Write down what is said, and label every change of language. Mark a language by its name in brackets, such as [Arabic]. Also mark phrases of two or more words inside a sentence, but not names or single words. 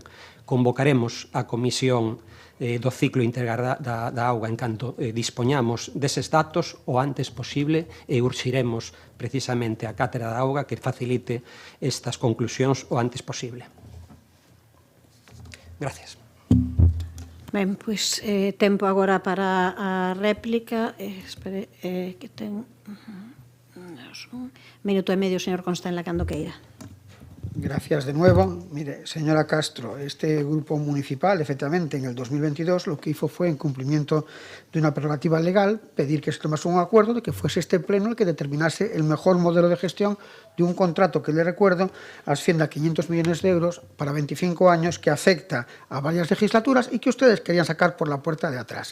[Galician] Convocaremos a comisión do ciclo integral da auga en canto dispoñamos deses datos o antes posible e urxiremos precisamente a Cátedra da Auga que facilite estas conclusións o antes posible. [Spanish] Gracias. [Galician] Ben, pois tempo agora para a réplica. Espere, que ten un minuto e medio, señor Constenla, cando queira. [Spanish] Gracias de nuevo. Mire, señora Castro, este grupo municipal, efectivamente, en el 2022 lo que hizo fue, en cumplimiento de una prerrogativa legal, pedir que se tomase un acuerdo de que fuese este pleno el que determinase el mejor modelo de gestión de un contrato que, le recuerdo, asciende a 500 millones de euros para 25 años, que afecta a varias legislaturas y que ustedes querían sacar por la puerta de atrás.